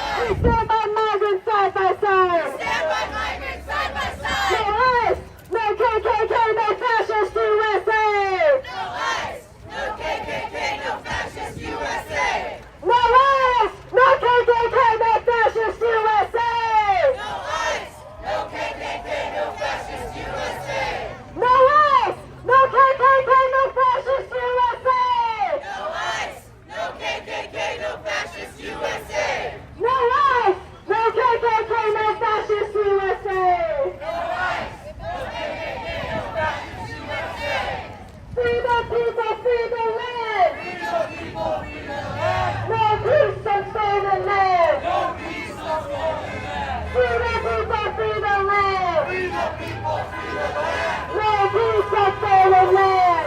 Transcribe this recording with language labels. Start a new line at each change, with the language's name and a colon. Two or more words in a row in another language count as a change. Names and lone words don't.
English: stand by migrants side by side. Stand by migrants side by side. No ICE, no KKK, no fascist USA. No ICE, no KKK, no fascist USA. No ICE, no KKK, no fascist USA. No ICE, no KKK, no fascist USA. No ICE, no KKK, no fascist USA. No ICE, no KKK, no fascist USA. No ICE, no KKK, no fascist USA. No ICE, no KKK, no fascist USA. Free the people, free the land. Free the people, free the land. No peace on stolen land. No peace, no stolen land. Free the people, free the land. Free the people, free the land. No peace on stolen land.